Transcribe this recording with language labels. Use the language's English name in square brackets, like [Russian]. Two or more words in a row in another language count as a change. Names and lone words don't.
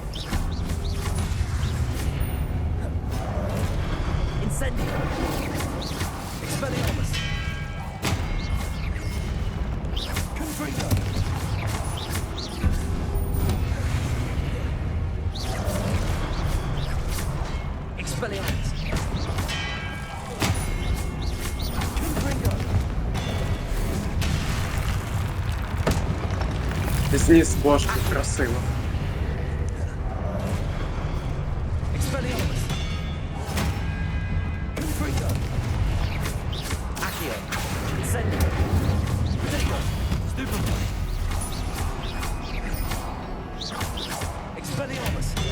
[English] Incendio. Expelliarmus. Confringo. Expelliarmus. [Ukrainian] Зніс бошку красиво. [English] Expelliarmus. Confringo. Accio. Incendio. Prodigo. Stupefy. Expelliarmus.